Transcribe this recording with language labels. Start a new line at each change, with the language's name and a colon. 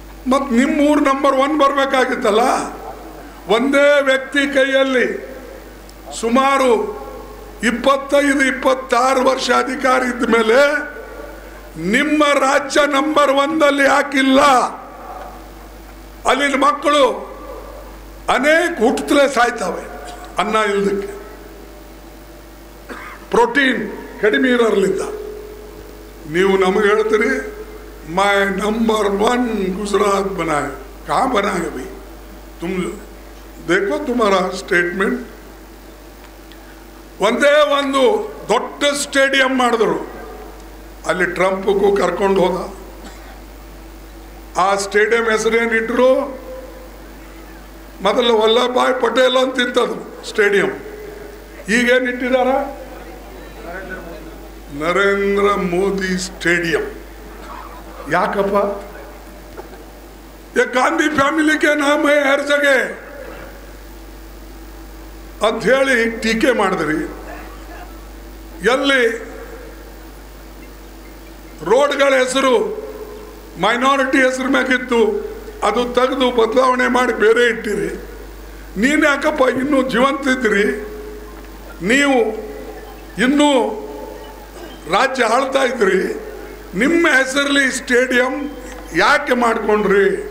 Kannada: ಮತ್ತು ನಿಮ್ಮೂರು ನಂಬರ್ 1 ಬರಬೇಕಾಗಿತ್ತಲ್ಲ, ಒಂದೇ ವ್ಯಕ್ತಿ ಕೈಯಲ್ಲಿ ಸುಮಾರು 25-26 ವರ್ಷ ಅಧಿಕಾರ ಇದ್ದ ಮೇಲೆ ನಿಮ್ಮ ರಾಜ್ಯ ನಂಬರ್ 1 ಯಾಕಿಲ್ಲ? ಅಲ್ಲಿನ ಮಕ್ಕಳು ಅನೇಕ ಹುಟ್ಟುತ್ತಲೇ ಸಾಯ್ತವೆ ಅನ್ನ ಇಲ್ಲದಕ್ಕೆ, ಪ್ರೋಟೀನ್ ಕಡಿಮೆ ಇರೋರ್ಲಿಂದ। ನೀವು ನಮಗೆ ಹೇಳ್ತೀರಿ
Hindi: मैं नंबर 1 गुजरात बनाए, कहाँ बनाए भाई? तुम देखो तुम्हारा स्टेटमेंट।
Kannada: ಒಂದೇ ಒಂದು ದೊಡ್ಡ ಸ್ಟೇಡಿಯಂ ಮಾಡಿದ್ರು, ಅಲ್ಲಿ ಟ್ರಂಪ್ಗೂ ಕರ್ಕೊಂಡು ಹೋದ। ಆ ಸ್ಟೇಡಿಯಂ ಹೆಸರೇನಿಟ್ರು, ಮೊದಲು ವಲ್ಲಭಭಾಯ್ ಪಟೇಲ್ ಅಂತಿತ್ತದು ಸ್ಟೇಡಿಯಂ, ಈಗೇನಿಟ್ಟಿದಾರ ನರೇಂದ್ರ ಮೋದಿ ಸ್ಟೇಡಿಯಂ। ಯಾಕಪ್ಪ?
Hindi: ये गांधी फैमिली के नाम है हर जगह
Kannada: ಅಂತ ಹೇಳಿ ಟೀಕೆ ಮಾಡಿದ್ರಿ। ಎಲ್ಲಿ ರೋಡ್ಗಳ ಹೆಸರು ಮೈನಾರಿಟಿ ಹೆಸರು ಮ್ಯಾಗಿತ್ತು, ಅದು ತೆಗೆದು ಬದಲಾವಣೆ ಮಾಡಿ ಬೇರೆ ಇಟ್ಟಿರಿ। ನೀನು ಯಾಕಪ್ಪ ಇನ್ನೂ ಜೀವಂತಿದ್ರಿ? ನೀವು ಇನ್ನೂ ರಾಜ್ಯ ಆಳ್ತಾ ಇದ್ರಿ, ನಿಮ್ಮ ಹೆಸರಲ್ಲಿ ಸ್ಟೇಡಿಯಂ ಯಾಕೆ ಮಾಡ್ಕೊಂಡ್ರಿ?